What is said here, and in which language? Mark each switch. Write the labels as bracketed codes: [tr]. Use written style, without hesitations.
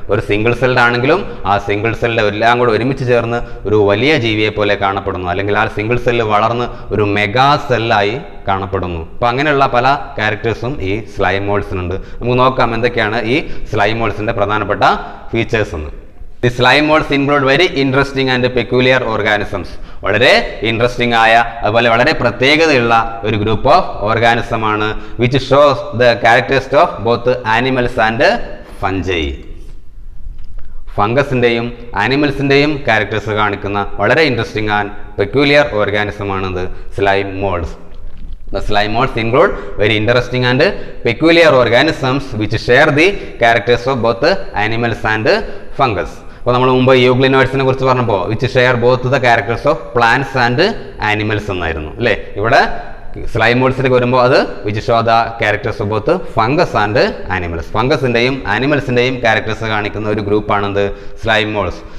[ml] ഒരു single celled ആണെങ്കിലും ആ സിംഗിൾ സെല്ല് എല്ലാം കൂടെ ഒരുമിച്ച് ചേർന്ന് ഒരു വലിയ ജീവിയെ പോലെ കാണപ്പെടുന്നു, അല്ലെങ്കിൽ ആ സിംഗിൾ സെല്ല് വളർന്ന് ഒരു മെഗാ സെല്ലായി കാണപ്പെടുന്നു. അപ്പോൾ അങ്ങനെയുള്ള പല ക്യാരക്ടേഴ്സും ഈ സ്ലൈം മോൾഡ്സിനുണ്ട്. നമുക്ക് നോക്കാം എന്തൊക്കെയാണ് ഈ സ്ലൈം മോൾഡ്സിന്റെ പ്രധാനപ്പെട്ട ഫീച്ചേഴ്സ് എന്ന്. [en] The slime molds include very interesting and peculiar organisms. [ml] വളരെ ഇൻട്രസ്റ്റിംഗ് ആയ അതുപോലെ വളരെ പ്രത്യേകതയുള്ള ഒരു ഗ്രൂപ്പ് ഓഫ് ഓർഗാനിസം ആണ്, [en] which shows the characteristics of both animals and fungi. [ml] ഫംഗസിന്റെയും ആനിമൽസിന്റെയും characters കാണിക്കുന്ന വളരെ ഇൻട്രസ്റ്റിംഗ് ആൻഡ് പെക്യൂലിയർ ഓർഗാനിസം ആണത് slime moulds. [en] The slime molds include very interesting and peculiar organisms which share the characters of both animals and fungus. [ml] അപ്പോൾ നമ്മൾ മുമ്പ് യൂഗ്ലിനോയിഡ്സിനെ കുറിച്ച് പറഞ്ഞപ്പോൾ [en] which share both the characters of plants and animals [ml] എന്നായിരുന്നു അല്ലേ. ഇവിടെ slime മോൾഡ്സിലേക്ക് വരുമ്പോൾ അത് [en] which show the characters of both fungus and animals, [ml] ഫംഗസിന്റെയും ആനിമൽസിന്റെയും characters കാണിക്കുന്ന ഒരു ഗ്രൂപ്പാണെന്ത് സ്ലൈം മോൾഡ്സ്.